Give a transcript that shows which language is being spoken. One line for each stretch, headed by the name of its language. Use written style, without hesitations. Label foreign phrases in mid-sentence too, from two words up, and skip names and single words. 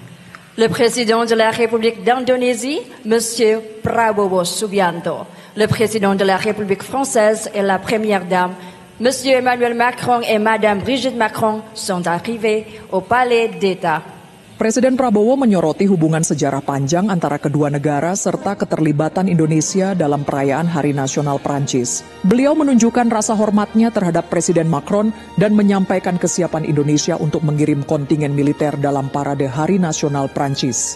French: Le Président de la République d'Indonésie, Monsieur Prabowo Subianto, le Président de la République française et la Première Dame, Monsieur Emmanuel Macron et Madame Brigitte Macron sont arrivés au Palais d'État.
Indonesian: Presiden Prabowo menyoroti hubungan sejarah panjang antara kedua negara serta keterlibatan Indonesia dalam perayaan Hari Nasional Prancis. Beliau menunjukkan rasa hormatnya terhadap Presiden Macron dan menyampaikan kesiapan Indonesia untuk mengirim kontingen militer dalam parade Hari Nasional Prancis.